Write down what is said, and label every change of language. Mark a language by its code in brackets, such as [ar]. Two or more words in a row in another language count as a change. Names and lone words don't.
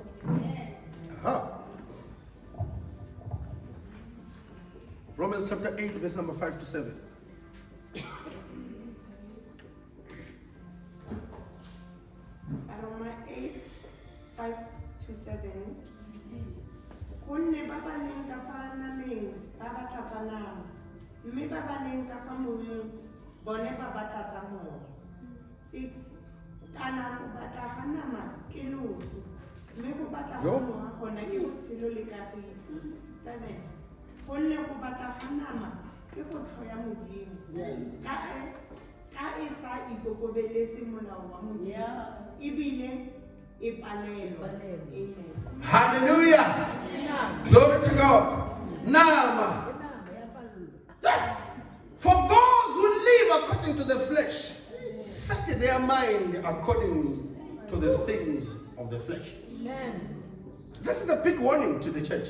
[en] Aha. Romans chapter 8, verse number 5 to 7. Roma 8, 5 to 7. [tn] Gonne ba ba leng ka fa nameng ba batla tsa nama, mme ba ba leng ka fa moweng bone ba batla tsa mowa. 6. Kana go batla ga nama ke loso, mme go batla ga mowa gona ke botshelo le kagiso. 7. Gonne go batla ga nama ke go tlhoya Modimo, ka e sa ikokobeletse molao wa Modimo, ebile e palelwa. Amen. [en] Hallelujah. Glory to God. [tn] Nama. [en] For those who live according to the flesh, set their mind according to the things of the flesh. This is a big warning to the church.